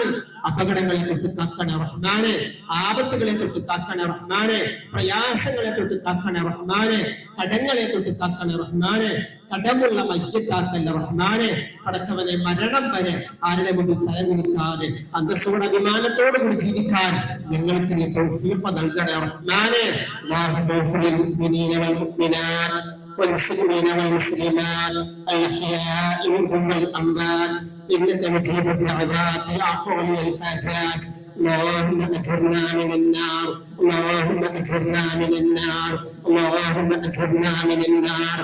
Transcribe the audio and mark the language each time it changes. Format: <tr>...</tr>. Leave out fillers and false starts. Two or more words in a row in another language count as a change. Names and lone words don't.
<ml>അപകടങ്ങളെ തൊട്ട് കാക്കണേ റഹ്മാനെ, ആപത്തുകളെ തൊട്ട് കാക്കണേ റഹ്മാനെ, പ്രയാസങ്ങളെ തൊട്ട് കാക്കണേ റഹ്മാനെ, കടങ്ങളെ തൊട്ട് കാക്കണേ റഹ്മാനെ. കടമുള്ള മയ്യത്താക്കല്ല റഹ്മാനെ. പടച്ചവനെ മരണം വരെ ആരുടെ മുമ്പിൽ തലകുനിക്കാതെ അന്തസ്സോടെ അഭിമാനത്തോടു കൂടി ജീവിക്കാൻ ഞങ്ങൾക്ക് നീ തൗഫീഖ് നൽകണേ റഹ്മാനെ.</ml> <ar>والمسلمين والمسلمات الأحياء منهم والأموات إنك مجيب الدعوات يا قوم الحاجات. اللهم أجرنا من النار، اللهم أجرنا من النار، اللهم أجرنا من النار.</ar>